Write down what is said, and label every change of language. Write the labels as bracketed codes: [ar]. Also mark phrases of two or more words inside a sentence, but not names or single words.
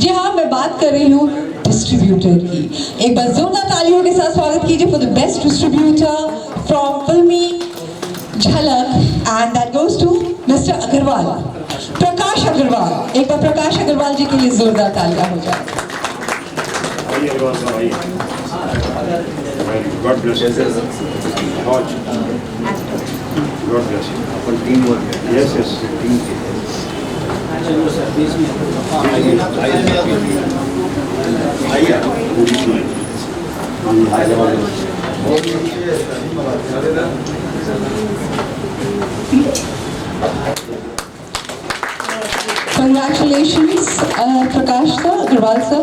[hi] जी हाँ, मैं बात कर रही हूँ डिस्ट्रीब्यूटर की। एक बार जोरदार तालियों के साथ स्वागत कीजिए [en] for the best distributor from [hi] फिल्मी झलक, [en] and that goes to Mister [hi] अग्रवाल, प्रकाश अग्रवाल। एक बार प्रकाश अग्रवाल जी के लिए जोरदार तालियां हो जाए। [en] God bless you. God bless you. [hi] अपन टीम वर्क है। [en] Yes, yes. [hi] टीम की। चलो सर, बीच में आइए। [en] Congratulations Prakash sir, Agarwal sir.